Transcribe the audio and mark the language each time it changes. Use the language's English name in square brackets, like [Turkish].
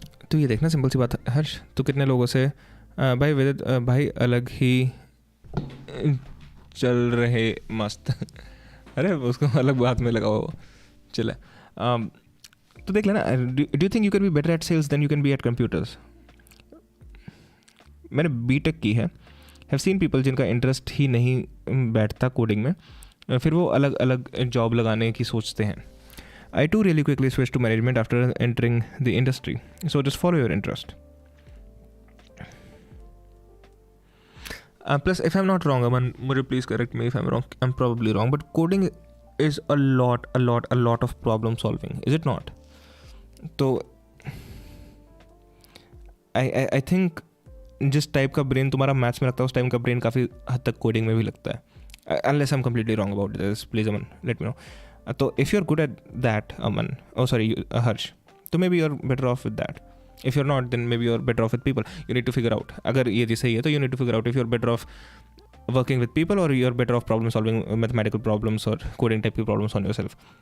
[Hindi] तो ये देखना सिंपल सी बात है हर्ष, तो कितने लोगों से भाई विदित भाई अलग ही चल रहे मस्त अरे उसको अलग बात में लगाओ चले. तो देख लेना, [English] Do you think you can be better at sales than you can be at computers. [Hindi] मैंने बीटेक की है, [English] have seen people [Hindi] जिनका इंटरेस्ट ही नहीं बैठता कोडिंग में, फिर वो अलग अलग जॉब लगाने की सोचते हैं. [English] I too really quickly switched to management after entering the industry. So just follow your interest. Plus, if I'm not wrong, Aman, please correct me if I'm wrong. I'm probably wrong, but coding is a lot of problem solving, is it not? So I think [Hindi] जिस type का brain तुम्हारा maths में लगता है उस type का brain काफ़ी हद तक कोडिंग में भी लगता है. [English] Unless I'm completely wrong about this, please Aman, let me know. So if you're good at that, Aman, Harsh, so maybe you're better off with that. If you're not, then maybe you're better off with people. You need to figure out. [Hindi] अगर ये चीज़ सही है तो [English] you need to figure out if you're better off working with people or you're better off problem solving mathematical problems or coding type of problems on yourself.